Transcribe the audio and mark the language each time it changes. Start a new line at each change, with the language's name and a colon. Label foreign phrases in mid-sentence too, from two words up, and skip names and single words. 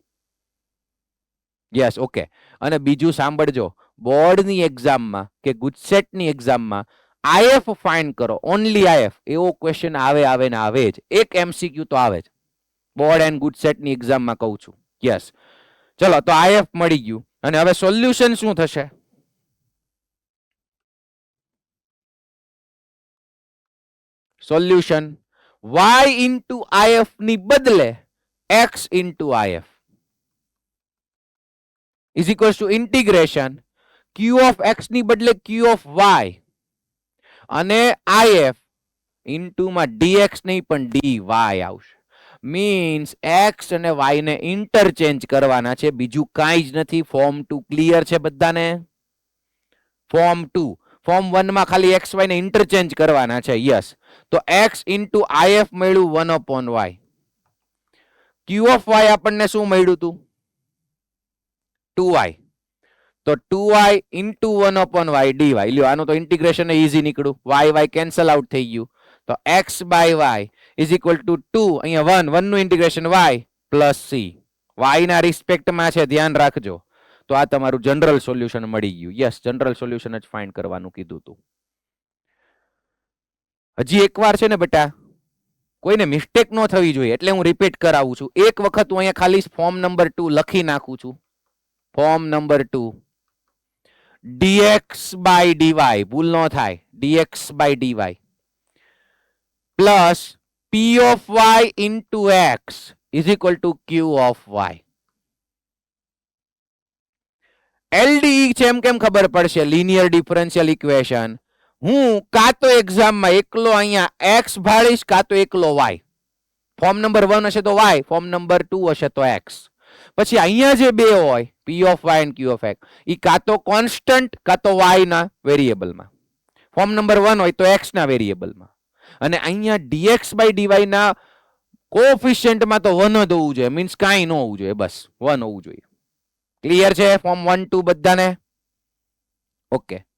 English: yes okay
Gujarati: અને બીજું સાંભળજો બોર્ડની એક્ઝામમાં કે ગુજસેટની એક્ઝામમાં if ફાઇન્ડ કરો
English: only if
Gujarati: એવો ક્વેશ્ચન આવે ને આવે જ એક MCQ તો આવે જ
English: board and
Gujarati: ગુજસેટની એક્ઝામમાં કહું છું યસ ચલો તો if મળી ગયું અને હવે સોલ્યુશન શું થશે સોલ્યુશન
English: y into if
Gujarati: ની બદલે
English: x into if is equals to integration q of x
Gujarati: ની બદલે
English: q of y
Gujarati: અને
English: if into
Gujarati: માં dx નહીં પણ dy આવશે મીન્સ x અને y ને ઇન્ટરચેન્જ કરવાના છે બીજું કાંઈ જ નથી ફોર્મ 2 ક્લિયર છે બધાને ફોર્મ 2 ફોર્મ 1 માં ખાલી x y ને ઇન્ટરચેન્જ કરવાના છે યસ તો
English: x into if
Gujarati: મળ્યું
English: 1 upon y q of y
Gujarati: આપણને શું મળ્યું હતું 2y તો
English: 2y into 1 upon y dy
Gujarati: લ્યો આનું તો
English: integration easy
Gujarati: નીકળ્યું y
English: cancel out
Gujarati: થઈ ગયું તો
English: x by y is equal to 2
Gujarati: અહીંયા 1 નું ઇન્ટિગ્રેશન
English: y plus c y
Gujarati: ના રિસ્પેક્ટમાં છે ધ્યાન રાખજો તો આ તમારું
English: general solution
Gujarati: મળી ગયું યસ
English: general solution
Gujarati: જ ફાઇન્ડ કરવાનું કીધું હતું હજી એકવાર છે ને બેટા કોઈને મિસ્ટેક ન થવી જોઈએ એટલે હું રિપીટ કરાવું છું એક વખત હું અહીંયા ખાલી
English: form number 2
Gujarati: લખી નાખું છું
English: form number 2 dx by dy
Gujarati: ભૂલ ન થાય
English: dx by dy plus p of y into x is equal to q of y
Gujarati: LDE છે એમ કેમ ખબર પડશે
English: linear differential equation
Gujarati: હું કાં તો એક્ઝામમાં એકલો અહીંયા x ભાળીશ કાં તો એકલો y
English: form number 1
Gujarati: હશે તો y
English: form number 2
Gujarati: હશે તો x પછી અહીંયા જે બે હોય
English: p of y and q of x
Gujarati: ઈ કાં તો કોન્સ્ટન્ટ કાં તો y ના વેરિયેબલમાં
English: form number 1
Gujarati: હોય તો x ના વેરિયેબલમાં અને અહીંયા
English: dx by dy
Gujarati: ના કોએફિશિયન્ટમાં તો 1 જ હોવું જોઈએ મીન્સ કાંઈ ન હોવું જોઈએ બસ 1 હોવું જોઈએ ક્લિયર છે ફોર્મ 1 2 બધાને ઓકે